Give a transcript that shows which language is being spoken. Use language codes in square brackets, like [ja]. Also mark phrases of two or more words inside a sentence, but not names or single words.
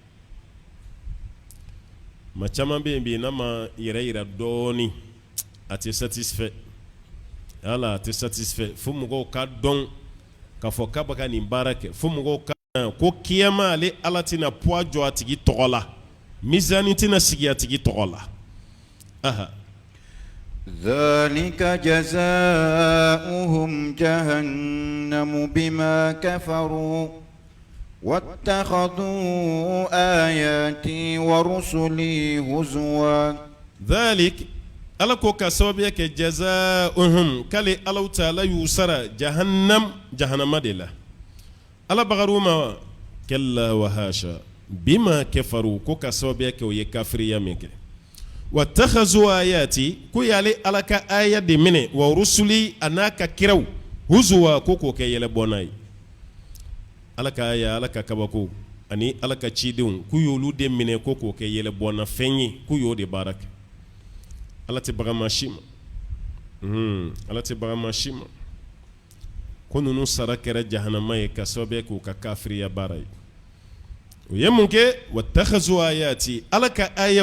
[bm] ma caman bɛ yen bi n'a ma yɛrɛ yira dɔɔni a tɛ satisfait ala a tɛ satisfait fo mɔgɔw ka dɔn k'a fɔ k'a bɛ ka nin baara kɛ fo mɔgɔw ka ko kiyama ale ala tɛna poids jɔ a tigi tɔgɔ la mizani tɛna sigi a tigi tɔgɔ la aha [ar] ذلك جزاؤهم جهنم بما كفروا واتخذوا آياتي ورسلي هزوا [bm] ذلك ala ko ka sababuya kɛ jazaa'uhum k'ale Alahu Taala y'u sara jahannama de la ala bagar'u ma [ar] وكلا وحاشا بما كفروا [bm] ko ka sababuya kɛ o ye kafiriya min kɛ [ar] واتخذوا آياتي [bm] ko y'ale ala ka aya de minɛ [ar] ورسلي [bm] a n'a ka kiraw huzuwa ko k'o kɛ yɛlɛbɔnna ye ala ka aya ala ka kabako ani ala ka cidenw k'u y'olu de minɛ ko k'o kɛ yɛlɛbɔnna fɛn ye k'u y'o de baara kɛ ala tɛ baga maa si ma ala tɛ baga maa si ma ko ninnu sara kɛra jahanama ye ka sababu k'u ka kafiriya baara ye o ye mun kɛ [ar] واتخذوا آياتي [bm] ala ka ayaw